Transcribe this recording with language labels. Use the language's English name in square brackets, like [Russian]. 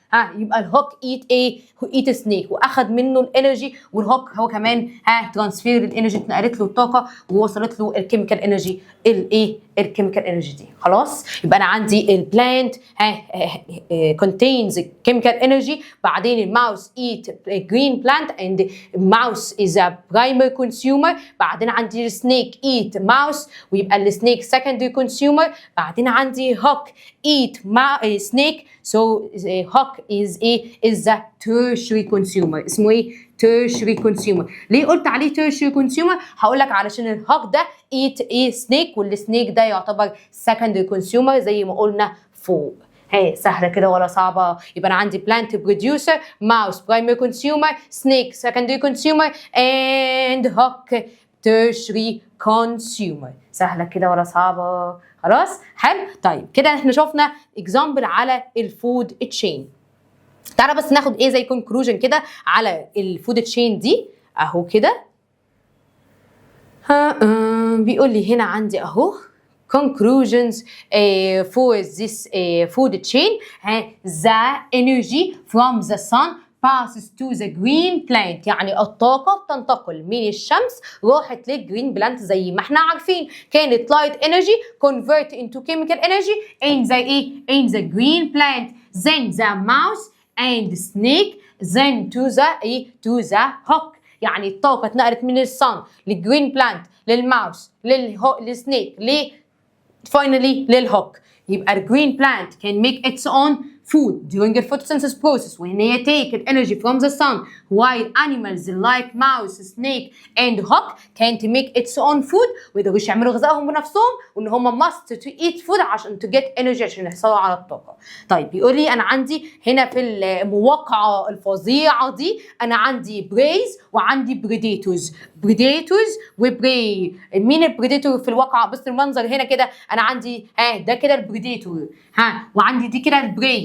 [Arabic] يبقى الهوك ايت سنيك واخد منه الانرجي، والهوك هو كمان ترانسفير الانرجي، اتنقلت له الطاقه ووصلت له الكيميكال انرجي. الكيميكال انرجي دي خلاص. يبقى انا عندي البلانت [English] contains chemical energy. بعدين الماوس eat green plant and mouse is a primary consumer. [Arabic] بعدين عندي [English] السنيك eat mouse ويبقى السنيك secondary consumer. بعدين عندي hawk eat snake so hawk is the tertiary consumer. [Arabic] اسمه ايه؟ tertiary consumer. ليه قلت عليه tertiary consumer؟ هقول لك علشان الهوك ده [English] eat snake، [Arabic] والسنيك ده يعتبر [English] secondary consumer [Arabic] زي ما قلنا فوق. سهله كده ولا صعبه؟ يبقى انا عندي [English] plant producer، mouse primary consumer، snake secondary consumer and hawk tertiary consumer. [Arabic] سهله كده ولا صعبه؟ خلاص حلو. طيب كده احنا شفنا example على الفود تشين. تعالى بس ناخد ايه زي conclusion كده على الفود تشين دي اهو كده. بيقول لي هنا عندي اهو [English] conclusions for this food chain. The energy from the sun passes to the green plant، [Arabic] يعني الطاقة بتنتقل من الشمس راحت للجرين بلانت زي ما احنا عارفين. [English] كانت light energy convert into chemical energy in the green plant. Then the mouse and snake then to the hawk. [Arabic] يعني الطاقة اتنقلت من الصن للجرين بلانت للماوس للسنيك [English] finally [Arabic] للهوك. [English] يبقى الجرين plant can make its own food during the photosynthesis process وان هي take energy from the sun, while animals like mouse, snake and hawk can't make its own food [Arabic] ويقدروش يعملوا غذائهم بنفسهم، [English] وان هم must to eat food عشان to get energy [Arabic] عشان يحصلوا على الطاقه. طيب بيقول لي انا عندي هنا في المواقعه الفظيعه دي انا عندي برايز وعندي بريديتورز وبراي. مين البريديتور في الواقعه؟ بص المنظر هنا كده، انا عندي ده كده البريديتور وعندي دي كده البراي.